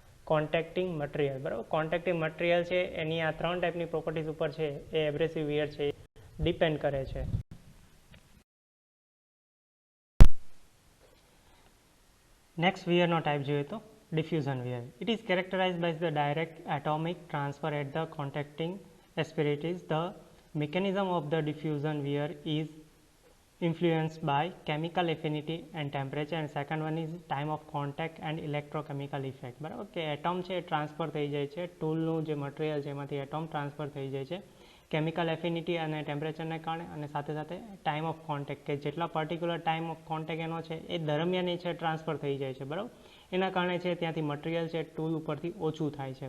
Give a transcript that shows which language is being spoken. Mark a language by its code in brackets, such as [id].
[gu] કોન્ટેક્ટિંગ material, બરાબર. કોન્ટેક્ટિંગ material છે એની આ 3 ટાઈપની પ્રોપર્ટીઝ ઉપર છે એ એબ્રેસિવ વિયર છે ડિપેન્ડ કરે છે. નેક્સ્ટ વિયરનો ટાઈપ જોઈએ તો diffusion wear. [en] It is characterized by the direct atomic transfer at the contacting asperities. The mechanism of the diffusion wear is influenced by chemical affinity and temperature, and second one is time of contact and electrochemical effect. [gu] બરાબર કે atom છે transfer થઈ જાય છે, ટૂલનું જે material છે એમાંથી atom transfer થઈ જાય છે કેમિકલ એફિનિટી અને ટેમ્પરેચરને કારણે, અને સાથે સાથે ટાઈમ ઓફ કોન્ટેક્ટ કે જેટલા પર્ટિક્યુલર ટાઈમ ઓફ કોન્ટેક્ટ એનો છે એ દરમિયાન એ છે ટ્રાન્સફર થઈ જાય છે. બરાબર, એના કારણે છે ત્યાંથી મટીરિયલ છે ટૂલ ઉપરથી ઓછું થાય છે.